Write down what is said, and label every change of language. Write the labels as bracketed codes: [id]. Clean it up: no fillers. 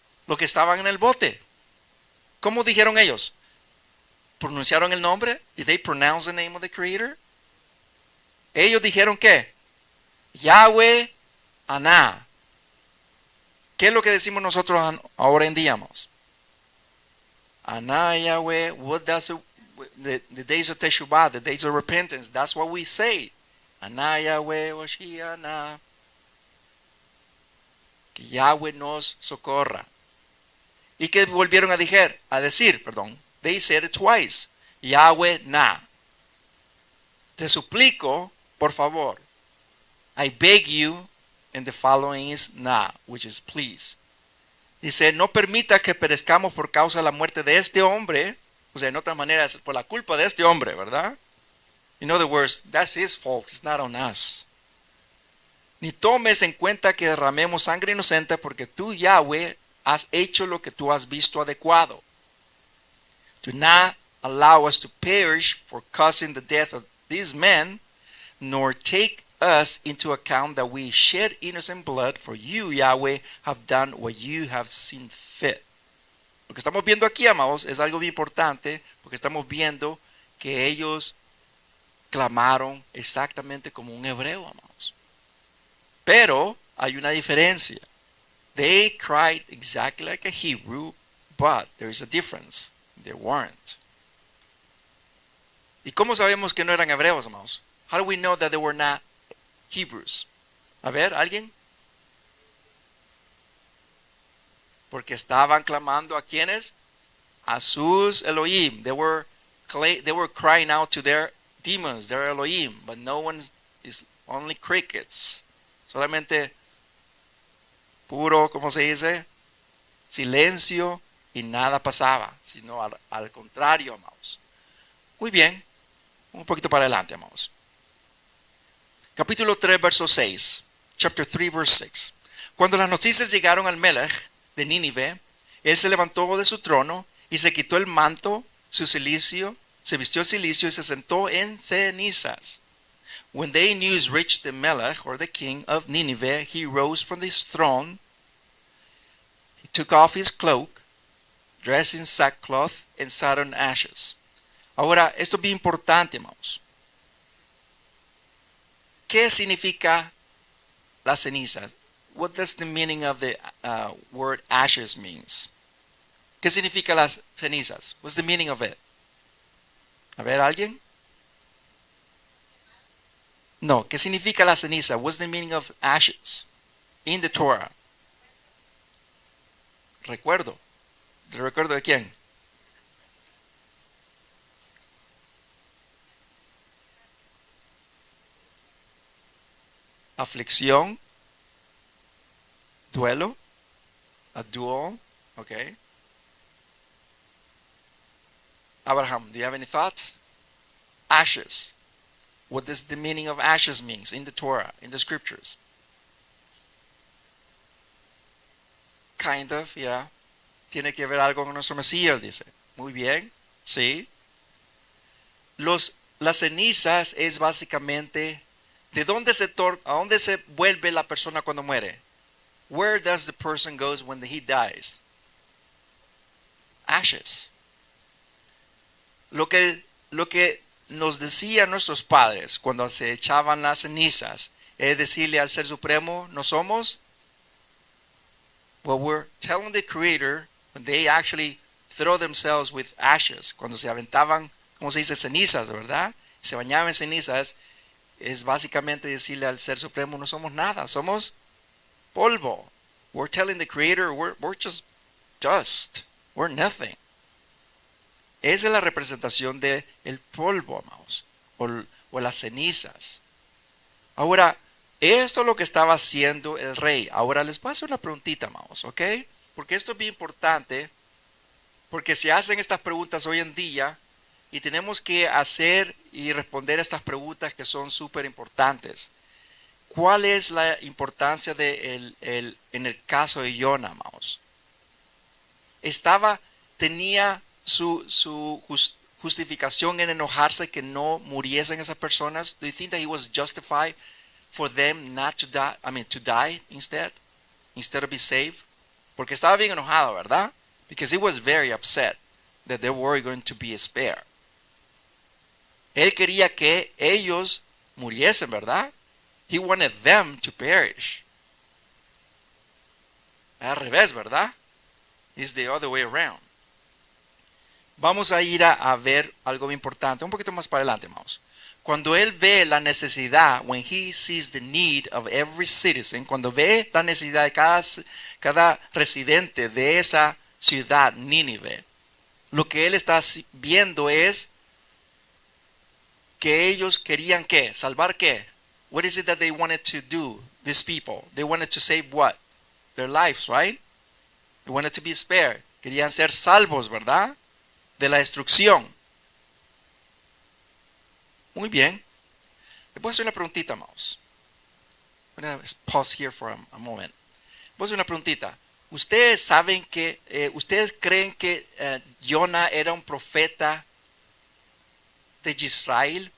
[es] Los que estaban en el bote. ¿Cómo dijeron ellos? ¿Pronunciaron el nombre? [en] Did they pronounce the name of the Creator? [es] Ellos dijeron ¿qué? Yahweh Aná. ¿Qué es lo que decimos nosotros ahora en día, amados? [en] Aná, Yahweh, what does it, the days of Teshuvah, the days of repentance, that's what we say. [he] Aná, Yahweh, Oshiana. [es] Que Yahweh nos socorra. ¿Y qué volvieron a decir? [en] They said it twice. Yahweh na. [es] Te suplico, por favor. [en] I beg you, and the following is na, which is please. [es] Dice, no permita que perezcamos por causa de la muerte de este hombre. O sea, en otras maneras, por la culpa de este hombre, ¿verdad? [en] In other words, that's his fault, it's not on us. [es] Ni tomes en cuenta que derramemos sangre inocente, porque tú, Yahweh, has hecho lo que tú has visto adecuado. [en] Do not allow us to perish for causing the death of these men, nor take us into account that we shed innocent blood, for you, Yahweh, have done what you have seen fit. [es] Lo que estamos viendo aquí, amados, es algo bien importante, porque estamos viendo que ellos clamaron exactamente como un hebreo, amados. Pero hay una diferencia. [en] They cried exactly like a Hebrew, but there is a difference. They weren't. [es] ¿Y cómo sabemos que no eran hebreos, amados? [en] How do we know that they were not Hebrews? [es] A ver, ¿alguien? Porque estaban clamando a quienes? A sus Elohim. [en] They were crying out to their demons, their Elohim, but no one is only crickets. [es] Solamente puro, ¿cómo se dice? silencio y nada pasaba, sino al contrario, amados. Muy bien, un poquito para adelante, amados. Capítulo 3, verso 6. [en] Chapter 3, verse 6. [es] Cuando las noticias llegaron al Melech de Nínive, él se levantó de su trono y se quitó el manto, su cilicio, se vistió el cilicio y se sentó en cenizas. [en] When the news reached the Melech, or the king of Nineveh, he rose from his throne, he took off his cloak, dressed in sackcloth, and sat on ashes. [es] Ahora, esto es bien importante, hermanos. ¿Qué significa la ceniza? [en] What does the meaning of the word ashes means? [es] ¿Qué significa las cenizas? [en] What's the meaning of it? [es] A ver, ¿alguien? No, ¿qué significa la ceniza? [en] What's the meaning of ashes in the Torah? [es] Recuerdo. ¿El recuerdo de quién? Aflicción, duelo, [en] a duel, [es] okay. [en] Abraham, do you have any thoughts? Ashes. What does the meaning of ashes means in the Torah, in the scriptures? Kind of, yeah. [es] Tiene que ver algo con nuestro Mesías, dice. Muy bien, sí. Las cenizas es básicamente de dónde a dónde se vuelve la persona cuando muere. [en] Where does the person goes when he dies? Ashes. [es] Lo que nos decían nuestros padres cuando se echaban las cenizas es decirle al Ser Supremo, no somos. [en] Well, we're telling the Creator when they actually throw themselves with ashes, [es] cuando se aventaban, como se dice, cenizas, ¿verdad? Se bañaban en cenizas, es básicamente decirle al Ser Supremo, no somos nada, somos polvo. [en] We're telling the Creator, we're just dust, we're nothing. [es] Esa es la representación del polvo, amados, o las cenizas. Ahora, esto es lo que estaba haciendo el rey. Ahora les voy a hacer una preguntita, amados, ¿ok? Porque esto es bien importante, porque se hacen estas preguntas hoy en día y tenemos que hacer y responder estas preguntas que son súper importantes. ¿Cuál es la importancia en el caso de Jonah, amados? Tenía su justificación en enojarse que no muriesen esas personas. [en] Do you think that he was justified for them not to die? I mean, to die instead of be saved? [es] Porque estaba bien enojado, ¿verdad? [en] Because he was very upset that they were going to be spared. [es] Él quería que ellos muriesen, ¿verdad? [en] He wanted them to perish. [es] Al revés, ¿verdad? [en] It's the other way around. [es] Vamos a ir a ver algo muy importante, un poquito más para adelante, hermanos. Cuando él ve la necesidad, [en] when he sees the need of every citizen, [es] cuando ve la necesidad de cada residente de esa ciudad, Nínive, lo que él está viendo es que ellos querían ¿qué? ¿Salvar qué? [en] What is it that they wanted to do, these people? They wanted to save what? Their lives, right? They wanted to be spared. [es] Querían ser salvos, ¿verdad? De la destrucción. Muy bien. Le voy a hacer una preguntita, amados. Voy a [en] pause here for a moment. [es] Voy a hacer una preguntita. ¿Ustedes saben ustedes creen que Jonah era un profeta de Israel?